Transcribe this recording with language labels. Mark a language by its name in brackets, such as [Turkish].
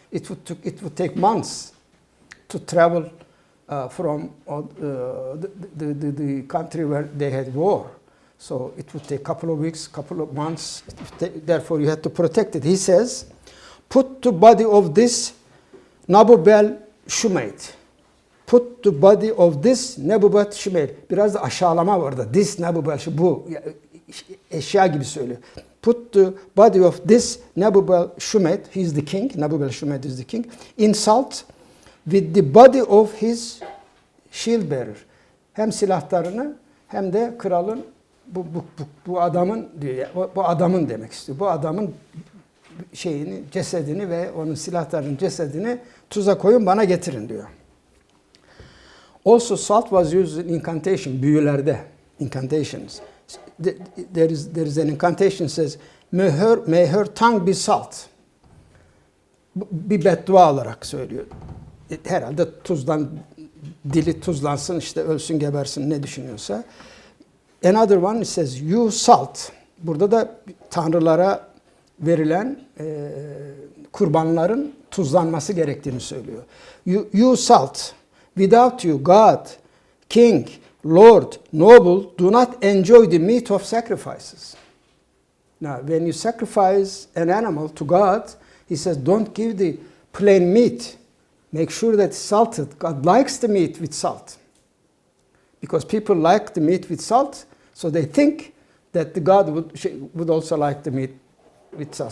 [English] It would take months to travel from the country where they had war. So it would take a couple of weeks, couple of months. Therefore you had to protect it. He says, put the body of this Nabobel Shumate put the body of this nebubat şimel. [Turkish] Biraz da aşağılama var orada. This nebubat, bu eşya gibi söylüyor. [English] Put the body of this Nebubal Shumet, he is the king, Nebubal Shumet is the king, in salt with the body of his shield bearer. [Turkish] Hem silahlarını hem de kralın bu adamın diyor. Bu adamın demek istiyor. Bu adamın şeyini, cesedini ve onun silahlarının cesedini tuza koyun, bana getirin diyor. [English] Also salt was used in incantation, büyülerde, incantations. There is an incantation says, may her tongue be salt. [Turkish] Bir beddua olarak söylüyor. Herhalde tuzdan, dili tuzlansın, işte ölsün, gebersin, ne düşünüyorsa. [English] Another one says, you salt. [Turkish] Burada da tanrılara verilen kurbanların tuzlanması gerektiğini söylüyor. [English] You salt. Without you, God, King, Lord, noble, do not enjoy the meat of sacrifices. Now, when you sacrifice an animal to God, he says, don't give the plain meat. Make sure that it's salted. God likes the meat with salt. Because people like the meat with salt, so they think that the God would also like the meat with salt.